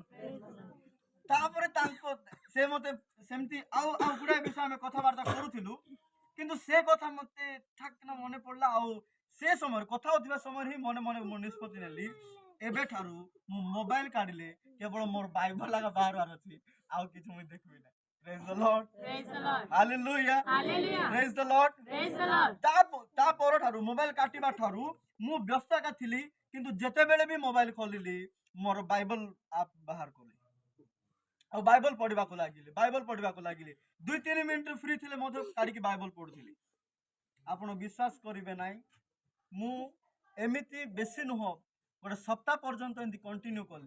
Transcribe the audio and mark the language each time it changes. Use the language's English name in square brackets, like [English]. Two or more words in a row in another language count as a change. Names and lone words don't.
[Odia] ତାପରେ ସେ ମତେ ସେମିତି ଆଉ ଗୁଡାଏ ବିଷୟ ଆମେ କଥାବାର୍ତ୍ତା କରୁଥିଲୁ, କିନ୍ତୁ ସେ କଥା ମତେ ଠାକ୍ କିନା ମନେ ପଡିଲା। ଆଉ ସେ ସମୟରେ କଥା ହଉଥିବା ସମୟରେ ହିଁ ମନେ ମନେ ମୁଁ ନିଷ୍ପତ୍ତି ନେଲି, ଏବେଠାରୁ ମୁଁ ମୋବାଇଲ କାଢିଲେ କେବଳ ମୋର ବାଇବଲ ଆଗ ବାହାରିବାର ଅଛି, ଆଉ କିଛି ମୁଁ ଦେଖିବି ନାହିଁ। Praise the Lord. Hallelujah. Praise the Lord. ତା ପରଠାରୁ ମୋବାଇଲ କାଟିବା ଠାରୁ ମୁଁ ବ୍ୟସ୍ତ ଏକା ଥିଲି, କିନ୍ତୁ ଯେତେବେଳେ ବି ମୋବାଇଲ ଖୋଲିଲି ମୋର ବାଇବଲ ଆପ୍ ବାହାର କଲି ଆଉ ବାଇବଲ ପଢିବାକୁ ଲାଗିଲି। 2-3 ମିନିଟ ଫ୍ରି ଥିଲେ ମଧ୍ୟ କାଢିକି ବାଇବଲ ପଢୁଥିଲି। ଆପଣ ବିଶ୍ୱାସ କରିବେ ନାହିଁ, ମୁଁ ଏମିତି ବେଶୀ ନୁହଁ ଗୋଟେ ସପ୍ତାହ ପର୍ଯ୍ୟନ୍ତ ଏମିତି କଣ୍ଟିନ୍ୟୁ କଲି।